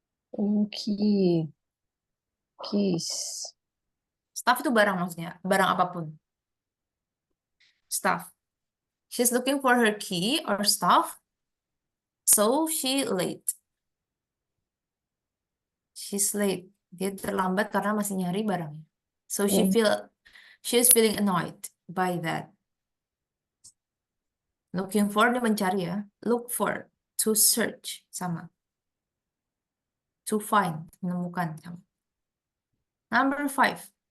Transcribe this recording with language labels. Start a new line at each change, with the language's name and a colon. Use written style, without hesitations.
English: Okay. Keys.
Indonesian: Stuff itu barang maksudnya, barang apapun. Stuff.
English: She's looking for her key or stuff, so she late. She's late.
Indonesian: Dia terlambat karena masih nyari barangnya.
English: So Oh, she's feeling annoyed by that. Looking for
Indonesian: dia mencari ya.
English: Look for, to search sama. To find,
Indonesian: menemukan sama.
English: Number 5.